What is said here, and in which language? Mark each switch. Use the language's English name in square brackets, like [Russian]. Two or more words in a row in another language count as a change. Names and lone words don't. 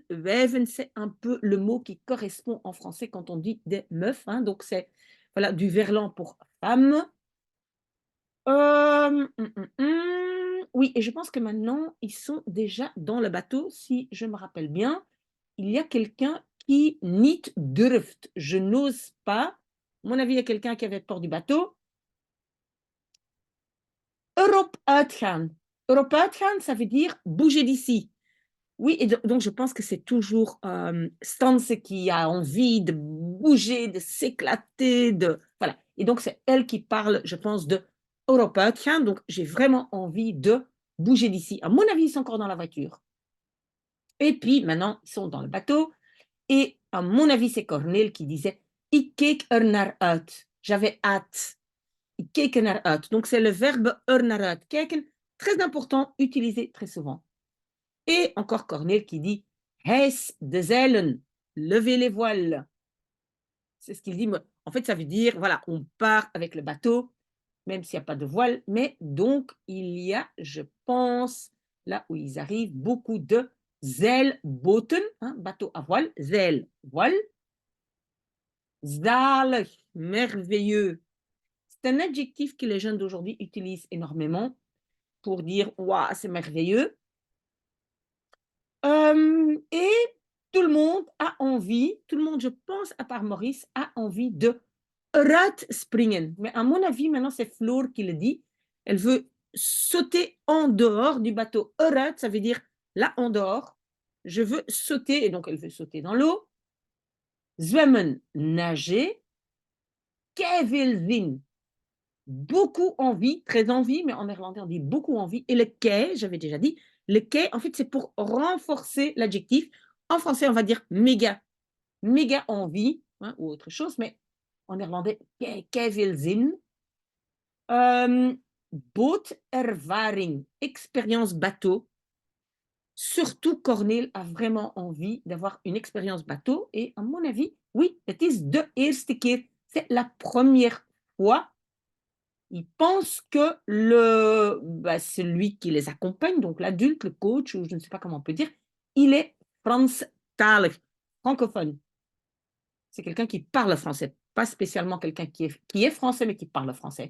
[French] Wijven, c'est un peu le mot qui correspond en français quand on dit des meufs, hein, donc c'est voilà, du verlan pour femme. Oui, et je pense que maintenant, ils sont déjà dans le bateau, si je me rappelle bien. Il y a quelqu'un qui [Dutch] niet durft. [French] Je n'ose pas. À mon avis, il y a quelqu'un qui avait peur du bateau. [Dutch] Erop uitgaan. Erop uitgaan, [French] ça veut dire bouger d'ici. Oui, et donc je pense que c'est toujours Stance qui a envie de bouger, de s'éclater, de voilà. Et donc c'est elle qui parle, je pense, de Europa. Tiens, donc j'ai vraiment envie de bouger d'ici. À mon avis, ils sont encore dans la voiture. Et puis maintenant, ils sont dans le bateau. Et à mon avis, c'est Cornel qui disait [Dutch] Ik keek er naar uit. [French] J'avais hâte. [Dutch] Ik keek er naar uit. [French] Donc c'est le verbe [Dutch] er naar uit. [French] Kijken, très important, utilisé très souvent. Et encore Cornel qui dit [Dutch] Hijs de zeilen, [French] levez les voiles. C'est ce qu'il dit. En fait, ça veut dire, voilà, on part avec le bateau, même s'il n'y a pas de voile, mais donc il y a, je pense, là où ils arrivent, beaucoup de zeilboten, hein, bateau à voile, zeil, voile. Zalig, merveilleux. C'est un adjectif que les jeunes d'aujourd'hui utilisent énormément pour dire, waouh, c'est merveilleux. Et tout le monde a envie, tout le monde, je pense, à part Maurice, a envie de [Dutch] eruit springen. [French] Mais à mon avis, maintenant, c'est Floor qui le dit. Elle veut sauter en dehors du bateau. Eruit, ça veut dire là en dehors. Je veux sauter, et donc elle veut sauter dans l'eau. Zwemmen, nager. [Dutch] Kei zin, [French] beaucoup envie, très envie, mais en néerlandais on dit beaucoup envie. Et le kei, j'avais déjà dit, le kei, en fait, c'est pour renforcer l'adjectif. En français, on va dire méga, méga envie, hein, ou autre chose, mais en néerlandais, [Dutch] kei veel zin. [French] Bootervaring, expérience bateau. Surtout Corneel a vraiment envie d'avoir une expérience bateau et à mon avis, oui, [Dutch] het is de eerste keer. [French] C'est la première fois. Il pense que celui qui les accompagne, donc l'adulte, le coach, ou je ne sais pas comment on peut dire, il est Franstalig, francophone. C'est quelqu'un qui parle français, pas spécialement quelqu'un qui est français, mais qui parle français.